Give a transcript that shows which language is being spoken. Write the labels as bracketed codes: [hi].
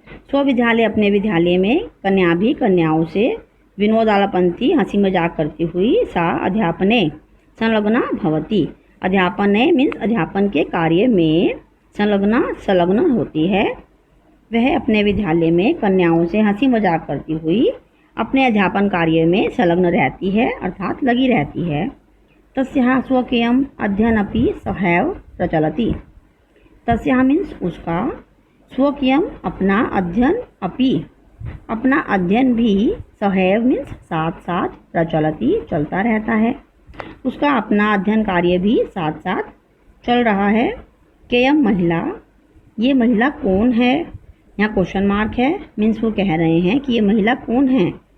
[hi] स्वविद्यालय अपने विद्यालय में कन्या भी कन्याओं से विनोद आलापन्ति हंसी मजाक करती हुई [sa] सा अध्यापने संलग्ना भवति। [hi] अध्यापने मीन्स अध्यापन के कार्य में संलग्न होती है। वह अपने विद्यालय में कन्याओं से हंसी मजाक करती हुई अपने अध्यापन कार्य में संलग्न रहती है अर्थात लगी रहती है। [sa] तस्याः स्वकीयम् अध्ययनमपि सहैव प्रचलति। [hi] तस्याः मीन्स उसका, स्वकीयम अपना, [sa] अध्ययन अपि [hi] अपना अध्ययन भी, सहैव मीन्स साथ साथ, प्रचलति चलता रहता है। उसका अपना अध्ययन कार्य भी साथ साथ चल रहा है। [sa] केयम महिला, [hi] ये महिला कौन है? यहाँ क्वेश्चन मार्क है, मीन्स वो कह रहे हैं कि ये महिला कौन है।